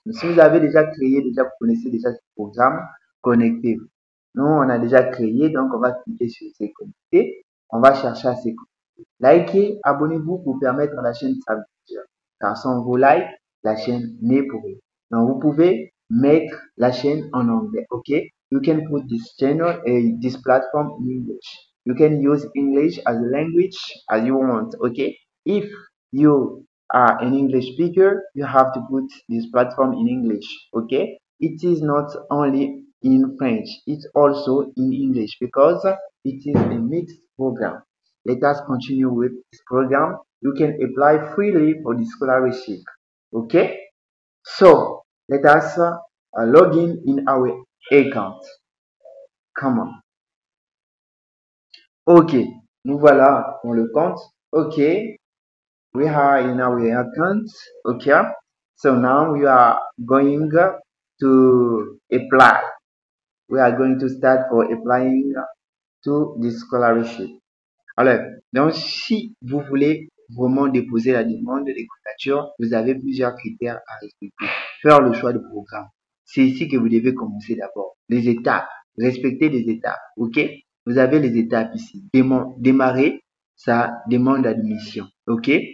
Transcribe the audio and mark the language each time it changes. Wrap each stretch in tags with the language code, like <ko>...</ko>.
<fr>Mais si vous avez déjà créé, vous connaissez déjà ce programme, connectez-vous. Nous, on a déjà créé, donc on va cliquer sur ces connecter. On va chercher à se connecter. Likez, abonnez-vous pour permettre à la chaîne de s'abonner. Car sans vos likes, la chaîne n'est pour rien. Donc, vous pouvez mettre la chaîne en anglais, ok?</fr> <en>You can put this channel and this platform in English. You can use English as a language as you want, okay? If you are an English speaker, you have to put this platform in English, okay? It is not only in French, it's also in English because it is a mixed program. Let us continue with this program. You can apply freely for the scholarship, okay? So, let us log in our account. Come on.</en> <fr>Ok, nous voilà dans le compte.</fr> <en>Ok, we are in our account. Okay, so now we are going to apply. We are going to start for applying to the scholarship.</en> <fr>Alors, donc si vous voulez vraiment déposer la demande de candidature, vous avez plusieurs critères à respecter. Faire le choix de programme. C'est ici que vous devez commencer d'abord. Les étapes. Respecter les étapes. OK? Vous avez les étapes ici. Démarrer sa demande d'admission. OK?</fr>